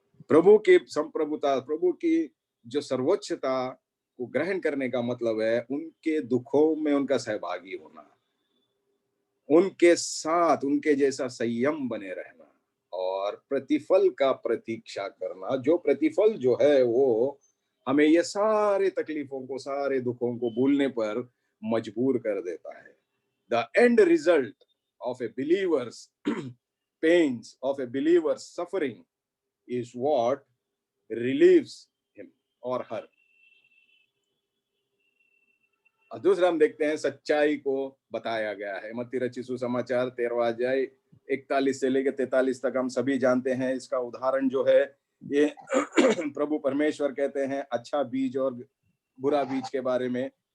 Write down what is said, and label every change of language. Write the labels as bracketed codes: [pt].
[hi] प्रभु की संप्रभुता, प्रभु की जो सर्वोच्चता को ग्रहण करने का मतलब है उनके दुखों में उनका सहभागी होना, उनके साथ उनके जैसा संयम बने रहना और प्रतिफल का प्रतीक्षा करना। जो प्रतिफल जो है वो हमें ये सारे तकलीफों को, सारे दुखों को भूलने पर मजबूर कर देता है। [en] The end result of a believer's pains, of a believer's suffering is what relieves him or her. [hi] और दूसरा हम देखते हैं सच्चाई को बताया गया है। मत्ती रचित सुसमाचार 13वां अध्याय 41 से लेकर 43 तक हम सभी जानते हैं। इसका उदाहरण जो है ये प्रभु परमेश्वर कहते हैं अच्छा बीज और बुरा बीज के बारे में।